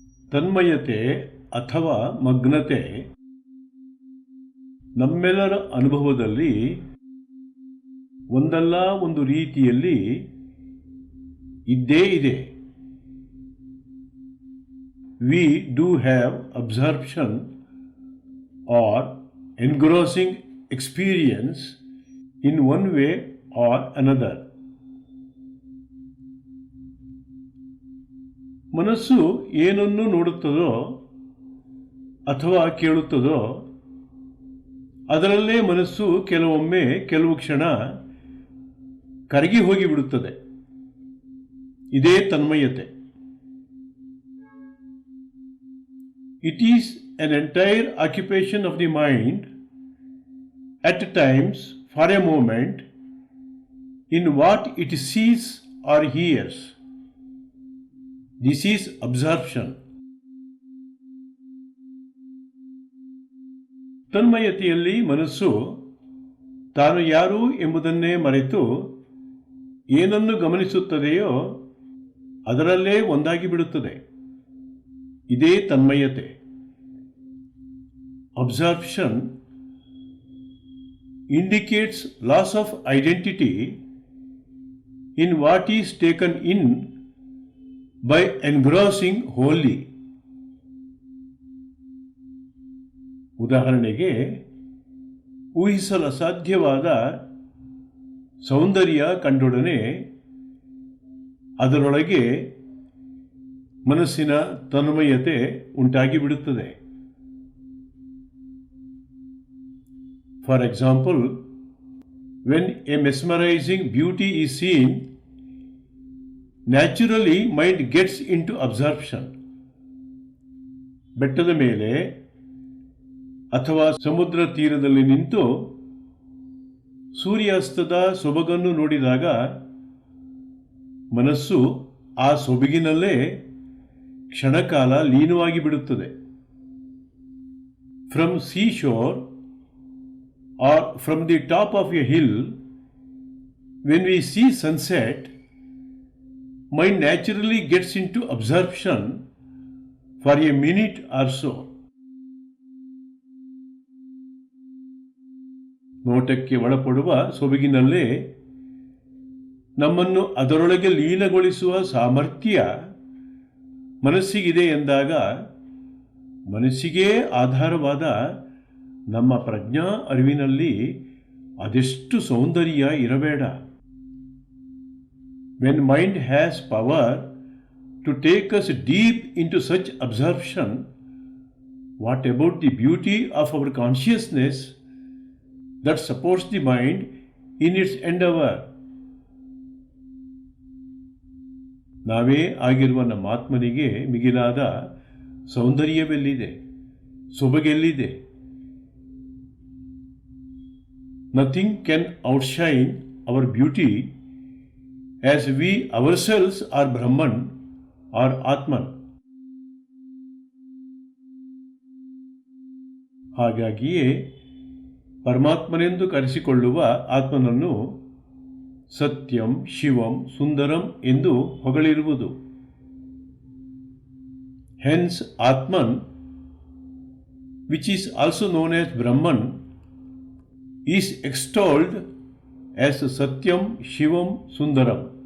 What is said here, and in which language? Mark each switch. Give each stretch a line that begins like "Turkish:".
Kannada: ತನ್ಮಯತೆ ಅಥವಾ ಮಗ್ನತೆ ನಮ್ಮೆಲ್ಲರ ಅನುಭವದಲ್ಲಿ ಒಂದಲ್ಲ ಒಂದು ರೀತಿಯಲ್ಲಿ ಇದ್ದೇ ಇದೆ.
English: We do have absorption or engrossing experience in one way or another.
Kannada: ಮನಸ್ಸು ಏನನ್ನು ನೋಡುತ್ತದೋ ಅಥವಾ ಕೇಳುತ್ತದೋ ಅದರಲ್ಲೇ ಮನಸ್ಸು ಕೆಲವೊಮ್ಮೆ ಕೆಲವು ಕ್ಷಣ ಕರಗಿ ಹೋಗಿಬಿಡುತ್ತದೆ. ಇದೇ ತನ್ಮಯತೆ.
English: It is an entire occupation of the mind at times for a moment in what it sees or hears. This is absorption.
Kannada: ತನ್ಮಯತೆಯಲ್ಲಿ ಮನಸ್ಸು ತಾನು ಯಾರು ಎಂಬುದನ್ನೇ ಮರೆತು ಏನನ್ನು ಗಮನಿಸುತ್ತದೆಯೋ ಅದರಲ್ಲೇ ಒಂದಾಗಿ ಬಿಡುತ್ತದೆ. ಇದೇ ತನ್ಮಯತೆ.
English: Absorption indicates loss of identity in what is taken in by engrossing wholly.
Kannada: ಉದಾಹರಣೆಗೆ, ಊಹಿಸಲು ಅಸಾಧ್ಯವಾದ ಸೌಂದರ್ಯ ಕಂಡೊಡನೆ ಅದರೊಳಗೆ ಮನಸ್ಸಿನ ತನ್ಮಯತೆ ಉಂಟಾಗಿಬಿಡುತ್ತದೆ.
English: For example, when a mesmerizing beauty is seen, naturally mind gets into absorption.
Kannada: ಬೆಟ್ಟದ ಮೇಲೆ ಅಥವಾ ಸಮುದ್ರ ತೀರದಲ್ಲಿ ನಿಂತು ಸೂರ್ಯಾಸ್ತದ ಸೊಬಗನ್ನು ನೋಡಿದಾಗ ಮನಸ್ಸು ಆ ಸೊಬಗಿನಲ್ಲೇ ಕ್ಷಣಕಾಲ ಲೀನವಾಗಿ ಬಿಡುತ್ತದೆ.
English: From seashore or from the top of a hill, when we see sunset, mind naturally gets into absorption for a minute or so.
Kannada: ನೋಟಕ್ಕೆ ಒಳಪಡುವ ಸೊಬಗಿನಲ್ಲೇ ನಮ್ಮನ್ನು ಅದರೊಳಗೆ ಲೀನಗೊಳಿಸುವ ಸಾಮರ್ಥ್ಯ ಮನಸ್ಸಿಗಿದೆ ಎಂದಾಗ ಮನಸ್ಸಿಗೇ ಆಧಾರವಾದ ನಮ್ಮ ಪ್ರಜ್ಞಾ ಅರಿವಿನಲ್ಲಿ ಅದೆಷ್ಟು ಸೌಂದರ್ಯ ಇರಬೇಡ.
English: When mind has power to take us deep into such absorption, what about the beauty of our consciousness that supports the mind in its endeavor?
Kannada: ನಾವೇ ಆಗಿರುವ ನಮ್ಮ ಆತ್ಮನಿಗೆ ಮಿಗಿಲಾದ ಸೌಂದರ್ಯವೆಲ್ಲಿದೆ, ಸೊಬಗೆಲ್ಲಿದೆ?
English: Nothing can outshine our beauty, as we ourselves are Brahman or Atman.
Kannada: ಹಾಗಾಗಿಯೇ ಪರಮಾತ್ಮನೆಂದು ಕರೆಸಿಕೊಳ್ಳುವ ಆತ್ಮನನ್ನು ಸತ್ಯಂ, ಶಿವಂ, ಸುಂದರಂ ಎಂದು ಹೊಗಳಿರುವುದು.
English: Hence, Atman, which is also known as Brahman, is extolled as Satyam, Shivam, Sundaram.